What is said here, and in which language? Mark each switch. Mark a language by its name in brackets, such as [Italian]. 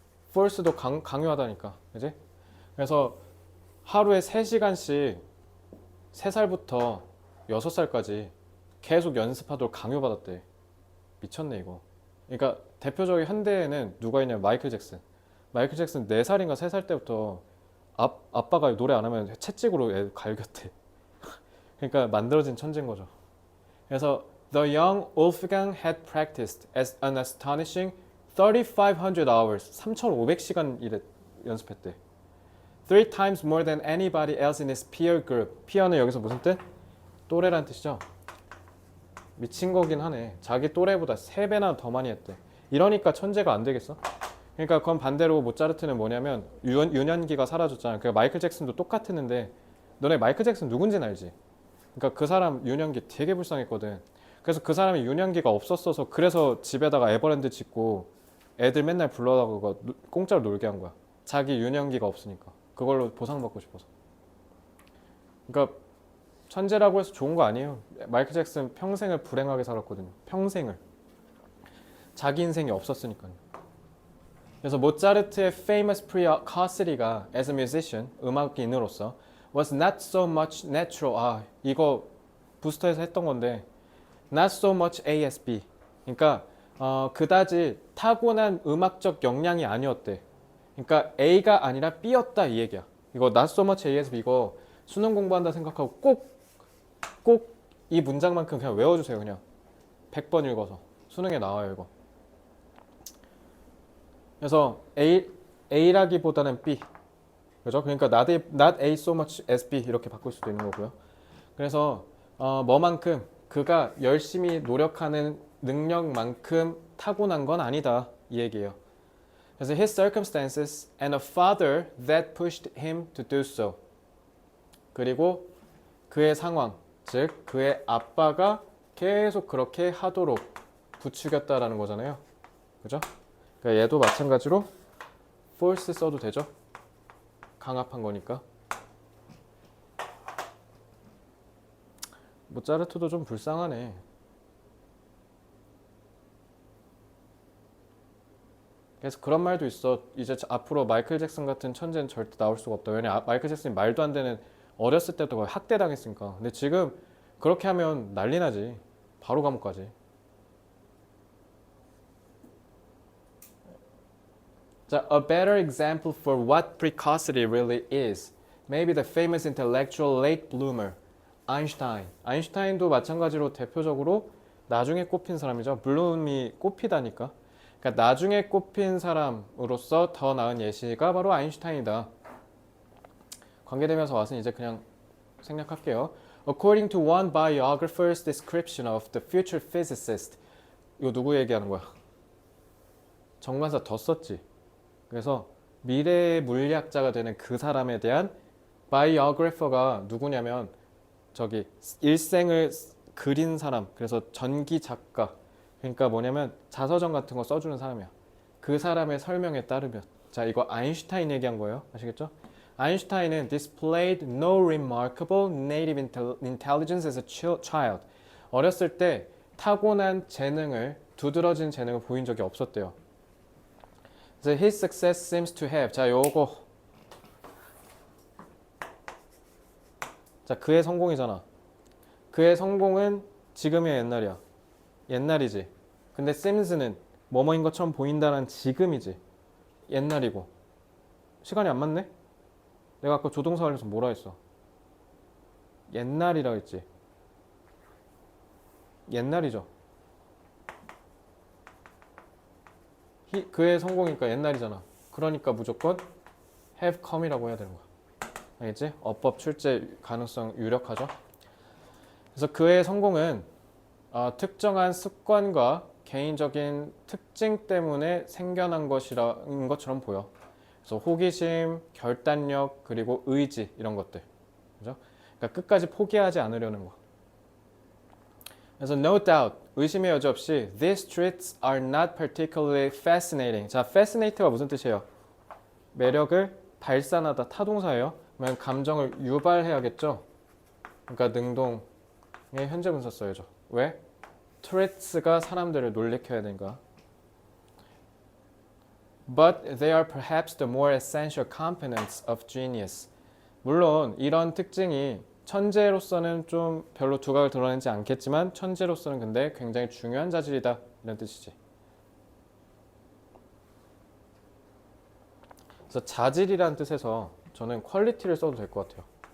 [Korean] force도 강요하다니까. 그지? 그래서 하루에 3시간씩 3살부터 6살까지 계속 연습하도록 강요받았대. 미쳤네 이거. 그러니까 대표적인 현대에는 누가 있냐면 마이클 잭슨. 마이클 잭슨 4살인가 3살 때부터 아빠가 노래 안 하면 채찍으로 애 갈겼대. 그러니까 만들어진 천재인 거죠. 그래서 [English] The young Wolfgang had practiced as an astonishing 3,500 hours, [Korean] 3,500시간 연습했대. [English] 3 times more than anybody else in his peer group. [Korean] peer는 여기서 무슨 뜻? 또래란 뜻이죠. 미친 거긴 하네. 자기 또래보다 3배나 더 많이 했대. 이러니까 천재가 안 되겠어? 그러니까 그건 반대로 모차르트는 뭐냐면 유년기가 사라졌잖아. 그러니까 마이클 잭슨도 똑같았는데 너네 마이클 잭슨 누군지는 알지? 그러니까 그 사람 유년기 되게 불쌍했거든. 그래서 그 사람이 유년기가 없었어서 그래서 집에다가 에버랜드 짓고 애들 맨날 불러다가 공짜로 놀게 한 거야. 자기 유년기가 없으니까. 그걸로 보상받고 싶어서. 그러니까 천재라고 해서 좋은 거 아니에요. 마이클 잭슨 평생을 불행하게 살았거든요. 평생을. 자기 인생이 없었으니까요. 그래서 모차르트의 [English] famous precocity가 as a musician, [Korean] 음악인으로서 [English] was not so much natural. [Korean] 아, 이거 부스터에서 했던 건데 [English] not so much ASB. [Korean] 그러니까 그다지 타고난 음악적 역량이 아니었대. 그러니까 A가 아니라 B였다 이 얘기야. 이거 [English] not so much ASB [Korean] 이거 수능 공부한다 생각하고 꼭 이 문장만큼 그냥 외워주세요. 그냥 100번 읽어서 수능에 나와요 이거. 그래서 A라기보다는 B. 그죠? 그러니까 [English] not A so much as B [Korean] 이렇게 바꿀 수도 있는 거고요. 그래서 뭐만큼 그가 열심히 노력하는 능력만큼 타고난 건 아니다 이 얘기예요. [English] 그래서 his circumstances and a father that pushed him to do so. [Korean] 그리고 그의 상황, 즉 그의 아빠가 계속 그렇게 하도록 부추겼다라는 거잖아요. 그죠? 그러니까 얘도 마찬가지로 force 써도 되죠. 강압한 거니까. 모차르트도 좀 불쌍하네. 그래서 그런 말도 있어. 이제 앞으로 마이클 잭슨 같은 천재는 절대 나올 수가 없다. 왜냐 마이클 잭슨이 말도 안 되는 어렸을 때부터 거의 학대당했으니까. 근데 지금 그렇게 하면 난리 나지. 바로 감옥 가지. [English] 자, a better example for what precocity really is. Maybe the famous intellectual late bloomer, 아인슈타인. [Korean] 아인슈타인도 마찬가지로 대표적으로 나중에 꼽힌 사람이죠. 블룸이 꼽히다니까. 그러니까 나중에 꼽힌 사람으로서 더 나은 예시가 바로 아인슈타인이다. 관계되면서 와서 이제 그냥 생략할게요. [English] According to one biographer's description of the future physicist. [Korean] 이거 누구 얘기하는 거야? 정관사 더 썼지. 그래서 미래의 물리학자가 되는 그 사람에 대한 바이오그래퍼가 누구냐면 저기 일생을 그린 사람. 그래서 전기 작가. 그러니까 뭐냐면 자서전 같은 거 써주는 사람이야. 그 사람의 설명에 따르면. 자, 이거 아인슈타인 얘기한 거예요. 아시겠죠? [English] 아인슈타인은 displayed no remarkable native intelligence as a child. [Korean] 어렸을 때 타고난 재능을, 두드러진 재능을 보인 적이 없었대요. [English] 그래서 his success seems to have. [Korean] 자, 요거. 자, 그의 성공이잖아. 그의 성공은 지금이야, 옛날이야? 옛날이지. 근데 sims는 뭐뭐인 것처럼 보인다는 지금이지. 옛날이고. 시간이 안 맞네? 내가 아까 조동사 관련해서 뭐라 했어? 옛날이라고 했지. 옛날이죠. 그의 성공이니까 옛날이잖아. 그러니까 무조건 [English] have come [Korean] 이라고 해야 되는 거야. 알겠지? 어법 출제 가능성 유력하죠. 그래서 그의 성공은 특정한 습관과 개인적인 특징 때문에 생겨난 것이라는 것처럼 보여. 그래서 호기심, 결단력, 그리고 의지 이런 것들. 그죠? 그러니까 끝까지 포기하지 않으려는 거. 그래서 [English] no doubt, [Korean] 의심의 여지 없이 [English] these traits are not particularly fascinating. [Korean] 자, fascinate가 무슨 뜻이에요? 매력을 발산하다, 타동사예요. 그러면 감정을 유발해야겠죠? 그러니까 능동의 현재분사 써야죠. 왜? traits가 사람들을 놀래켜야 되니까. [English] But they are perhaps the more essential components of genius. [Korean] 물론 이런 특징이 천재로서는 좀 별로 두각을 드러내지 않겠지만 천재로서는 근데 굉장히 중요한 자질이다 이런 뜻이지. 그래서 자질이라는 뜻에서 저는 퀄리티를 써도 될 것 같아요.